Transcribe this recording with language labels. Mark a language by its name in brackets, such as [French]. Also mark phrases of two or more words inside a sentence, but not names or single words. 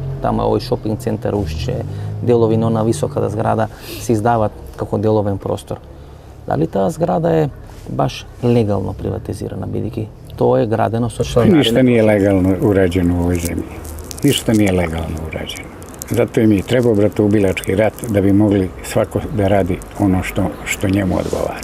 [Macedonian] Тама овој шопинг центар Ушче, делови на она високата зграда се издават како деловен простор. Дали таа зграда е баш легално приватизирана, бидејќи тоа е градено со членари? Ништо не е легално ураđено у овој земји. Ништо не е легално ураđено. [Serbian] Zato im je trebao bratoubilački rat da bi mogli svako da radi ono što njemu odgovara.